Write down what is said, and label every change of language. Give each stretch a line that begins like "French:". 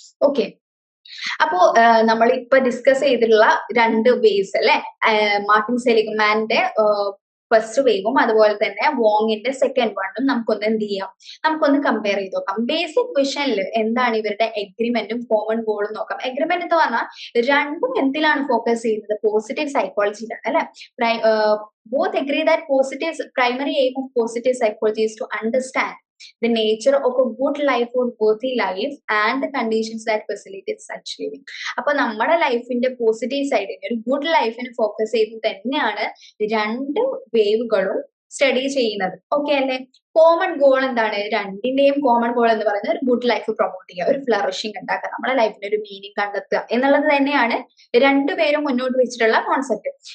Malayalam: Okay, അപ്പോ നമ്മൾ ഇപ്പൊ ഡിസ്കസ് ചെയ്തിട്ടുള്ള 2 വേസ് അല്ലെ, മാർട്ടിൻ സെലിഗ്മാന്റെ ഫസ്റ്റ് വേവും അതുപോലെ തന്നെ വോങ്ങിന്റെ സെക്കൻഡ് വണ്ണും നമുക്കൊന്ന് എന്ത് ചെയ്യാം, നമുക്കൊന്ന് കമ്പയർ ചെയ്ത് നോക്കാം. ബേസിക് ക്വസ്റ്റനിൽ എന്താണ് ഇവരുടെ എഗ്രിമെന്റും കോമൺ ഗോളും നോക്കാം. എഗ്രിമെന്റ് എന്ന് പറഞ്ഞാൽ രണ്ടും എന്തിലാണ് ഫോക്കസ് ചെയ്യുന്നത്, പോസിറ്റീവ് സൈക്കോളജിയിലാണ് അല്ലെ.
English: Both agree that primary aim of positive psychology is to understand the nature of a good life or worthy life and the conditions that facilitate such living.
Malayalam: അപ്പൊ നമ്മുടെ ലൈഫിന്റെ പോസിറ്റീവ് സൈഡിന്, ഒരു good ലൈഫിന് focus ചെയ്ത് തന്നെയാണ് 2 വേവുകളും study ചെയ്യുന്നത്. Okay അല്ലെ. Common goal എന്താണ്, രണ്ടിന്റെയും കോമൺ ഗോൾ എന്ന് പറയുന്നത് ഒരു ഗുഡ് ലൈഫ് പ്രൊമോട്ട് ചെയ്യുക, ഒരു ഫ്ലറിഷിംഗ് ഉണ്ടാക്കുക, നമ്മുടെ ലൈഫിന് ഒരു മീനിങ് കണ്ടെത്തുക എന്നുള്ളത് തന്നെയാണ് 2 പേരും മുന്നോട്ട് വെച്ചിട്ടുള്ള കോൺസെപ്റ്റ്.